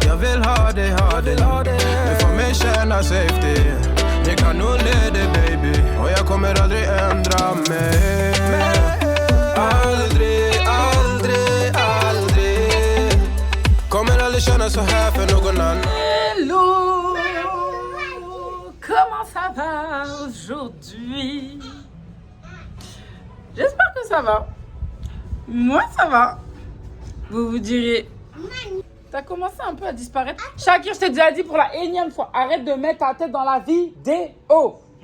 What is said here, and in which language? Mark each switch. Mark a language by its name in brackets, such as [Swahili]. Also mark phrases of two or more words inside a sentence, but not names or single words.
[Swedish] Jag vill ha dig. Du får mig känna safety. Ni kan nog leda baby. Och jag kommer aldrig ändra mig. Aldrig. Kommer aldrig känna så här för någon annan. [English] Hello! [French] Comment ça va aujourd'hui? J'espère que ça va. Moi, ça va. Vous vous direz, t'as commencé un peu à disparaître. Shakir, je t'ai déjà dit pour la énième fois, arrête de mettre ta tête dans la vidéo.